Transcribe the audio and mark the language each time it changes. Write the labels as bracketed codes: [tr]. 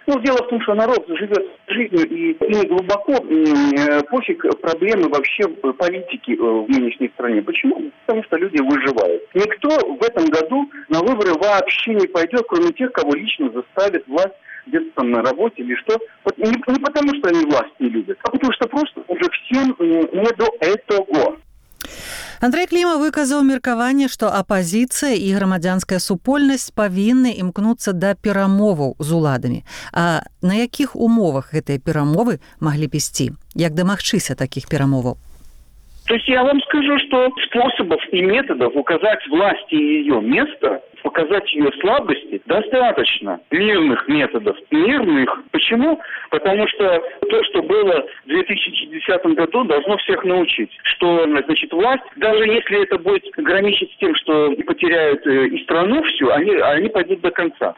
[ru] Ну, дело в том, что народ живет жизнью и глубоко пофиг проблемы вообще политики в нынешней стране. Почему? Потому что люди выживают. Никто в этом году на выборы вообще не пойдет, кроме тех, кого лично заставит власть где-то там на работе или что. Вот не потому, что они власть не любят, а потому что просто уже всем не до этого. [be] Андрэй Клімаў выказаў меркаванне, што апазіцыя і грамадзянская супольнасць павінны імкнуцца да перамоваў з уладамі. А на якіх умовах гэтыя перамовы маглі б ісці? Як дамагчыся такіх перамоваў? [ru] То есть я вам скажу, что способов и методов указать власти ее место, показать ее слабости достаточно. Мирных методов. Мирных. Почему? Потому что то, что было в 2010 году, должно всех научить, что значит власть, даже если это будет граничить с тем, что потеряют и страну всю, они пойдут до конца.